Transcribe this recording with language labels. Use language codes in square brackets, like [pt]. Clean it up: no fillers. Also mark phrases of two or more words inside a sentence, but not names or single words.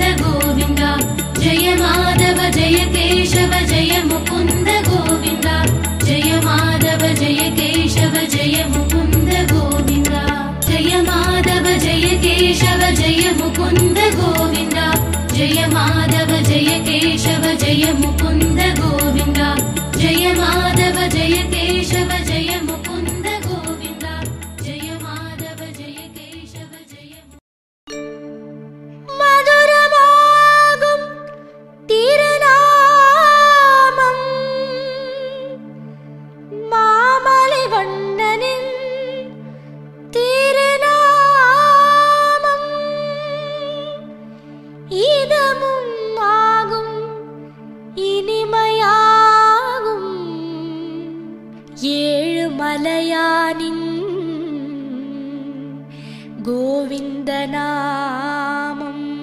[sa] गोविन्द जय माधव जय केशव जय मुकुन्द गोविन्द जय माधव जय केशव जय मुकुन्द गोविन्द जय माधव जय केशव जय मुकुन्द गोविन्द जय माधव जय केशव जय मुकुन्द गोविन्द जय माधव जय केशव जय मुकुन्द गोविन्द जय माधव जय केशव जय [ta] மதுரமாகும் திருநாமம் மாமலை வண்ணனின் திருநாமம் இதமும் ஆகும் இனிமையாகும் ஏழுமலையானின் கோவிந்த நாமம்